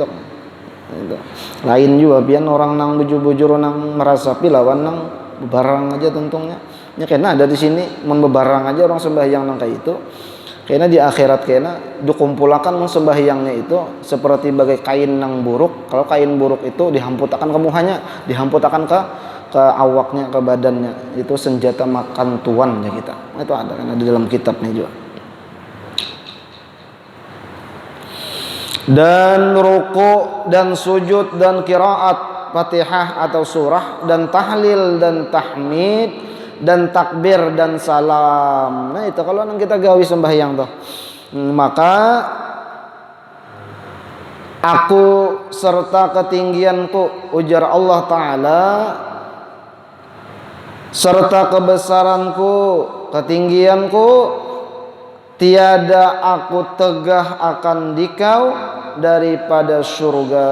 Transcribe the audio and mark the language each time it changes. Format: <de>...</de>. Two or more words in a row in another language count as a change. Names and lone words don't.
<bjn>Lain juga pian orang nang bujur-bujur nang merasa pilawan nang bebarang aja tentunya. Ya kena ada di sini mun bebarang aja orang sembahyang nang kayak itu. Kena di akhirat kena dikumpulkan sembahyangnya itu seperti bagai kain nang buruk. Kalau kain buruk itu dihamputakan ke muhanya, dihamputakan ke awaknya, ke badannya. Itu senjata makan tuannya kita. Itu ada kan di dalam kitabnya juga.</bjn> <ms>Dan ruku dan sujud dan qiraat Fatihah atau surah dan tahlil dan tahmid dan takbir dan salam.</ms> <bjn>Nah itu kalau kita gawi sembahyang tuh.</bjn> <ms>Maka aku serta ketinggianku ujar Allah Ta'ala serta kebesaranku ketinggianku tiada aku tegah akan dikau daripada surga.</ms>